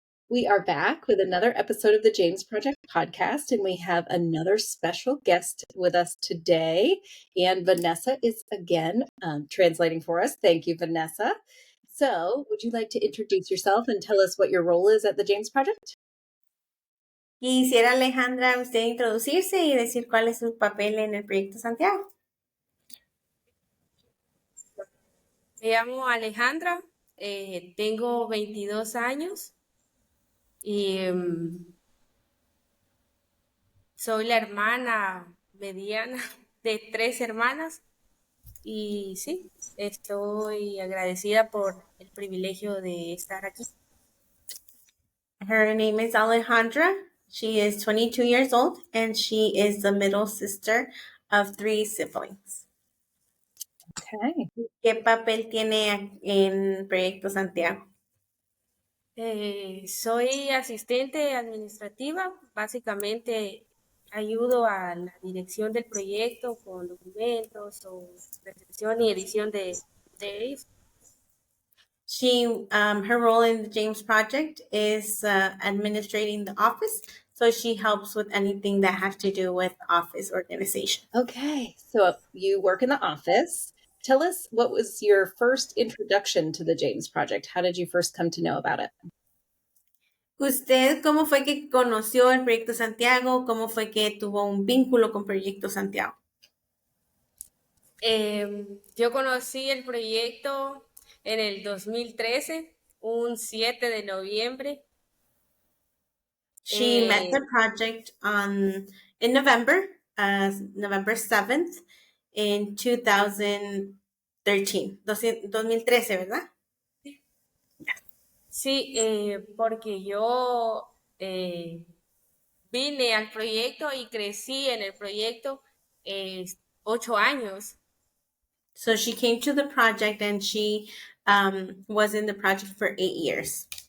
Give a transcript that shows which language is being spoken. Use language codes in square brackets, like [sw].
[en] We are back with another episode of the James Project podcast, and we have another special guest with us today. And Vanessa is again translating for us. Thank you, Vanessa. So, would you like to introduce yourself and tell us what your role is at the James Project? [es] Quisiera, Alejandra, usted introducirse y decir cuál es su papel en el Proyecto Santiago. Me llamo Alejandra, tengo 22 años y soy la hermana mediana de 3 hermanas y sí, estoy agradecida por el privilegio de estar aquí. [en] Her name is Alejandra. She is 22 years old and she is the middle sister of 3 siblings. Okay. [es] ¿Qué papel tiene en Proyecto Santiago? Soy asistente administrativa, básicamente ayudo a la dirección del proyecto con documentos o recepción y edición de ellos. [en] Her role in the James Project is administrating the office, so she helps with anything that has to do with office organization. Okay, so you work in the office. Tell us, what was your first introduction to the James Project? How did you first come to know about it? [es] ¿Usted cómo fue que conoció el Proyecto Santiago? ¿Cómo fue que tuvo un vínculo con Proyecto Santiago? Yo conocí el proyecto en el 2013, un 7 de noviembre. [en] She met the project in November, November 7th, in 2013, 2013, [es] ¿verdad? Sí, porque yo vine al proyecto y crecí en el proyecto 8 años. [en] So she came to the project and she was in the project for 8 years.